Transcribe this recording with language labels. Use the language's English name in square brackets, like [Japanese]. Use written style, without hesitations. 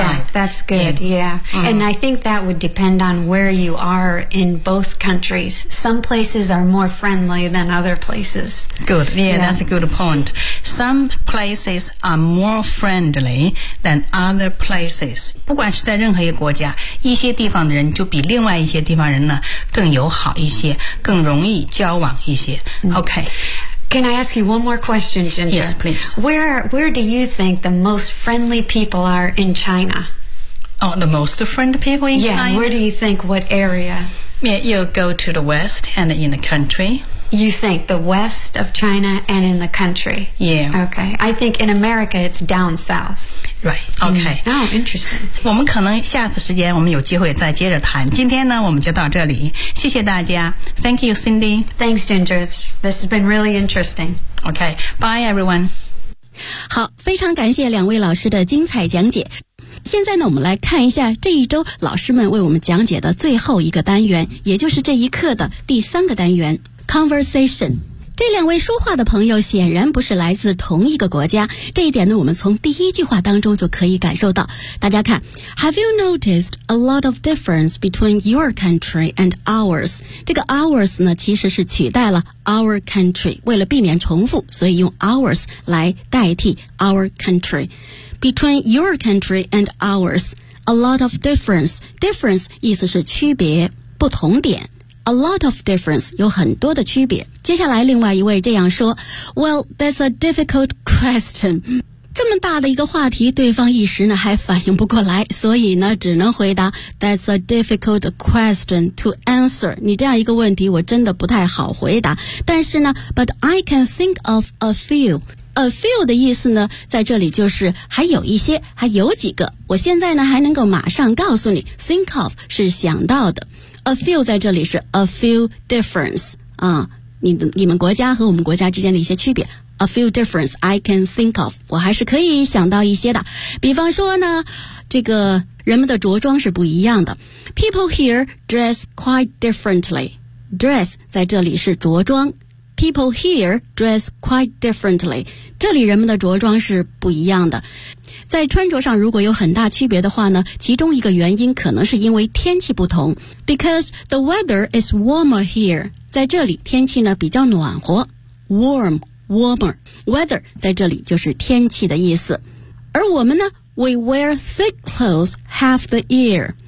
[English] Yeah, that's good. Yeah. And I think that would depend on where you are in both countries. Some places are more friendly than other places. Good. Yeah, that's a good point. Some places are more friendly than other places. [Chinese] 不管是在任何一个国家，一些地方的人就比另外一些地方人呢更友好一些，更容易交往一些。 [English] Okay. Can I ask you one more question, Ginger? Yes, please. Where do you think the most friendly people are in China? Oh, the most friendly people in China? Yeah, where do you think, what area? Yeah, you go to the west and in the country. You think the west of China and in the country? Yeah. Okay. I think in America, it's down south. Right, okay. Oh, interesting. [Chinese] 我们可能下次时间我们有机会再接着谈。今天呢我们就到这里。谢谢大家。 [English] Thank you, Cindy. Thanks, Ginger. This has been really interesting. Okay, bye everyone. [Chinese] 好，非常感谢两位老师的精彩讲解。现在呢我们来看一下这一周老师们为我们讲解的最后一个单元，也就是这一课的第三个单元， Conversation。这两位说话的朋友显然不是来自同一个国家，这一点呢，我们从第一句话当中就可以感受到。大家看 [English] ，Have you noticed a lot of difference between your country and ours？ [Chinese] 这个 ours 呢，其实是取代了 our country， 为了避免重复，所以用 ours 来代替 our country。 [English] Between your country and ours， a lot of difference， difference [Chinese] 意思是区别，不同点。 [English] A lot of difference, [Chinese] 有很多的区别。接下来另外一位这样说 [English] Well, that's a difficult question. [Chinese] 这么大的一个话题，对方一时呢还反应不过来，所以呢只能回答 [English] That's a difficult question to answer. [Chinese] 你这样一个问题，我真的不太好回答。但是呢 [English] But I can think of a few. [Chinese] A few 的意思呢，在这里就是还有一些，还有几个。我现在呢还能够马上告诉你 Think of 是想到的。 A few 在这里是 [English] a few difference [Chinese] 啊，你们国家和我们国家之间的一些区别。 [English] A few difference I can think of， [Chinese] 我还是可以想到一些的。比方说呢，这个人们的着装是不一样的。 [English] People here dress quite differently. Dress [Chinese] 在这里是着装。 [English] people here dress quite differently. [Chinese] 这里人们的着装是不一样的。在穿着上如果有很大区别的话呢，其中一个原因可能是因为天气不同。 [English] Because the weather is warmer here. [Chinese] 在这里天气呢比较暖和。 [English] Warm, warmer. [Chinese] Weather 在这里就是天气的意思。而我们呢 [English] ,we wear thick clothes half the year.